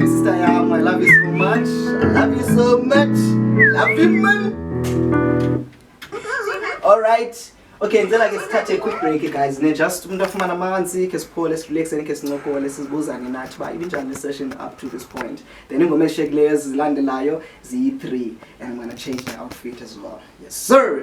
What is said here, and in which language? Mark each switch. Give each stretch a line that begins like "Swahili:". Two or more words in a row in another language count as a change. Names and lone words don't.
English: sister yam. I love you so much. I love you so much. I love you, man. Alright. Okay,
Xhosa: ngicela ke sithathe
English: a quick break guys.
Xhosa: Ne just umuntu afumana amanzi ke siphole relax and ke sinokole sizibuzane nathi ba ibinjani session
English: up to this point. Then
Xhosa: ingoma eshekileyo zilandelayo ziyi3
English: and I'm going to change my outfit as well. Yes sir.